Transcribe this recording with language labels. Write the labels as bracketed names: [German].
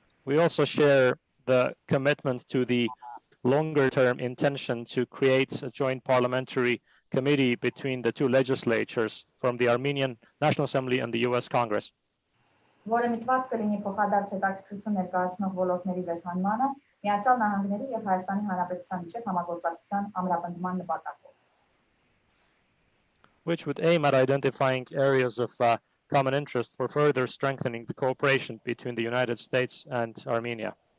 [English] We also share the commitment to the longer-term intention to create a joint parliamentary committee between the two legislatures from the Armenian National Assembly and the US Congress. [Armenian] Որը միտված կլինի փոխադարձ հետաքրքրություն ներկայացնող ոլորտների վերհանմանը Միացյալ Նահանգների եւ Հայաստանի Հանրապետության միջև համագործակցության ամրապնդման նպատակով։ [English] Which would aim at identifying areas of common interest for further strengthening the cooperation between the United States and Armenia.